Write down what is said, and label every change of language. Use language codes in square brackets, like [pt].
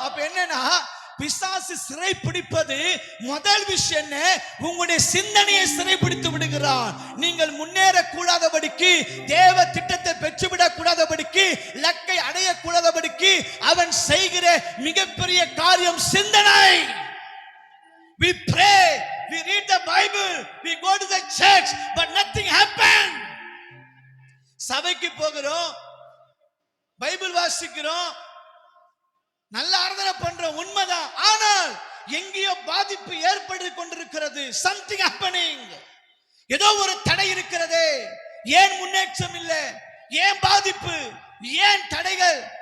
[ta] அப்ப என்னன்னா, பிசாசு சிறைப்பிடிப்பது முதல் விஷயம் என்ன? உங்களுடைய சிந்தனையை சிறைப்பிடித்து விடுகிறான். நீங்கள் முன்னேற கூடாதபடிக்கு, தேவ திட்டத்தை பெற்றுவிடக் கூடாதபடிக்கு, இலக்கை அடைய கூடாதபடிக்கு அவன் செய்கிற மிகப்பெரிய காரியம் சிந்தனை. [en] We pray, we read the Bible, we go to the church, but nothing happened. [ta] சபைக்கு போகிறோம், பைபிள் வாசிக்கிறோம், நல்ல ஆராதனை பண்றோம், உண்மைதான். ஆனால் எங்கேயோ பாதிப்பு ஏற்பட்டு கொண்டிருக்கிறது. [en] something happening. [ta] ஏதோ ஒரு தடை இருக்கிறது. ஏன் முன்னேற்றம் இல்லை? ஏன் பாதிப்பு? ஏன் தடைகள்?